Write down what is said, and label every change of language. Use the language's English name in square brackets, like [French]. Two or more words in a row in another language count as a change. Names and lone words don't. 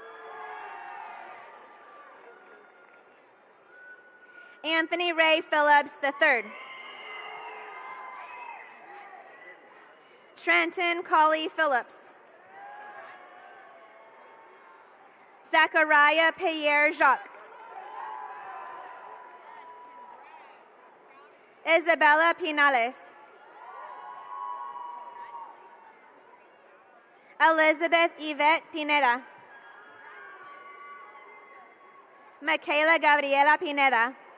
[English] Anthony Ray Phillips III. Trenton Colley Phillips. Zachariah Pierre Jacques. Isabella Pinales. Elizabeth Yvette Pineda. Michaela Gabriela Pineda.